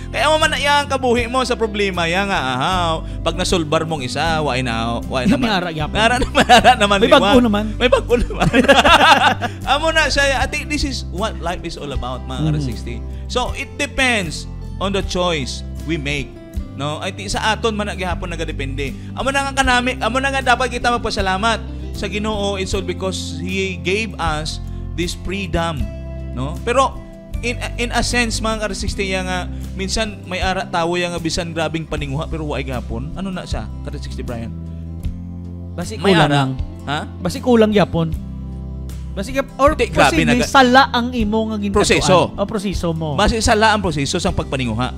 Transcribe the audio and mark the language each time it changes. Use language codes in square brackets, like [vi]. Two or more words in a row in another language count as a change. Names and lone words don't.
[hil] Kaya mo man yang kabuhi mo sa problema yang pag nasolbar mong isa, why naman. May ara gyapon. Ara naman. May bagko naman. May bagko naman. Amo na siya. [en] I think this is what life is all about, [hil] mga ka-60. [en] So it depends on the choice we make. [hil] No, [en] I think [hil] sa aton man gihapon nagadepende. Amo na nga kanami, amo na nga dapat kita magpasalamat sa Ginoo. [en] It's all because He gave us this freedom, no? [hil] Pero [en] in a sense [hil] mga ka-60 nga minsan may ara tawo nga bisan grabing paninguha pero waay gihapon. Ano na siya? Ka-60 Brian. Basi kulang lang. Ha? Basi kulang gyapon. Basi may sala ang imo nga ginatuan. Proseso. O proseso mo. Basi sala ang proseso sang pagpaninguha.